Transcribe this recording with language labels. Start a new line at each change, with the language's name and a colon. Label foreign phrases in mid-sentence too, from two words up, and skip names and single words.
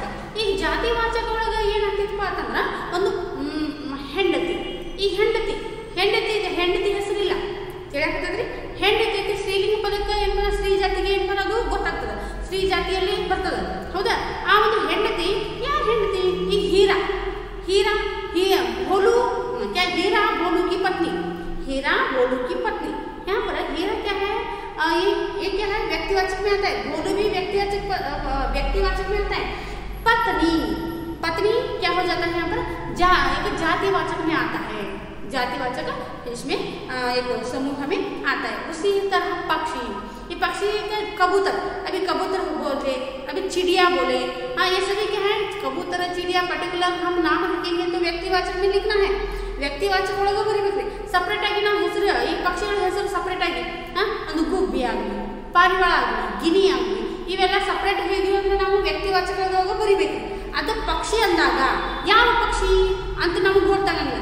Kannada: ಈಗ ಜಾತಿವಾಚಕ ಒಳಗೆ ಏನಾಗ್ತೈತಪ್ಪ ಅಂತಂದ್ರೆ ಒಂದು ಹೆಂಡತಿ. ಈ ಹೆಂಡತಿ ಹೆಸರಿಲ್ಲ. ತಿಳಿಯಾಕತ್ತೈತ್ರಿ? ಹೆಂಡತಿ ಸ್ತ್ರೀಲಿಂಗ ಪದಕ್ಕೆ ಏನು ಬರ, ಸ್ತ್ರೀ ಜಾತಿಗೆ ಏನು ಬರೋದು ಗೊತ್ತಾಗ್ತದೆ, ಸ್ತ್ರೀ ಜಾತಿಯಲ್ಲಿ ಬರ್ತದೆ, ಹೌದಾ? ಆ ಒಂದು ಹೆಂಡತಿ ಯಾರು? ಹೆಂಡತಿ ಈಗ
Hindi: हीरा भोलू, क्या हीरा भोलू की पत्नी, हीरा भोलू की पत्नी। यहाँ पर हीरा क्या है? ये क्या है? व्यक्तिवाचक में आता है। भोलू भी व्यक्तिवाचक में आता है। पत्नी क्या हो जाता है यहाँ पर? एक जातिवाचक में आता है। जातिवाचक इसमें एक समूह में आता है। उसी तरह पक्षी, ये पक्षी कबूतर, अभी कबूतर बोलते, अभी चिड़िया बोले, हाँ ये सभी क्या है? कबूतर, चिड़िया पर्टिकुलर हम नाम रखेंगे तो व्यक्तिवाचक में लिखना है।
Kannada: ವ್ಯಕ್ತಿವಾಚಕ ಒಳಗೆ ಬರೀಬೇಕ್ರಿ. ಸಪ್ರೇಟ್ ಆಗಿ ನಾವು ಹೆಸರು, ಈ ಪಕ್ಷಿಗಳ ಹೆಸರು ಸಪ್ರೇಟ್ ಆಗಿ, ಒಂದು ಗುಬ್ಬಿ ಆಗಲಿ, ಪಾರಿವಾಳ ಆಗಲಿ, ಗಿನಿ ಆಗಲಿ, ಇವೆಲ್ಲ ಸಪ್ರೇಟ್ ಹೇಗೆ ಅಂದ್ರೆ ನಾವು ವ್ಯಕ್ತಿವಾಚಕದೊಳಗೆ ಬರೀಬೇಕು. ಅದು ಪಕ್ಷಿ ಅಂದಾಗ ಯಾವ ಪಕ್ಷಿ ಅಂತ ನಮ್ಗೆ ಗೊತ್ತಾಗಂಗಿಲ್ಲ.